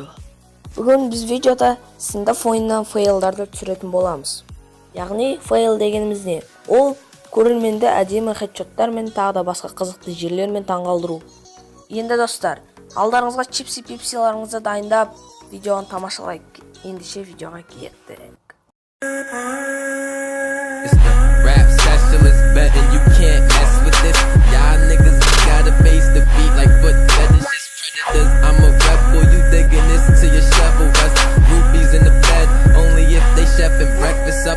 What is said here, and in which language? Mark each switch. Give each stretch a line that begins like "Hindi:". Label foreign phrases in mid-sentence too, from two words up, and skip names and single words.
Kazakh: Бүгін біз видеода сындап ойыннан фейлдарды түсіретін боламыз. Яғни фейл дегеніміз не? Ол көрерменді әдемі хедшоттар мен тағы да басқа қызықты жерлермен таңғалдыру. Енді достар, алдарыңызға чипси-пипсиларыңызды дайындап, видеоны тамашалайық. Ендеше видеоға кеттік.
English: It's the rap specialist betting you can't mess with this. Y'all niggas gotta face the beat like foot fetishes, predators. I'm a rebel, you digging this to your shovel. Us groupies in the bed, only if they chefing breakfast up.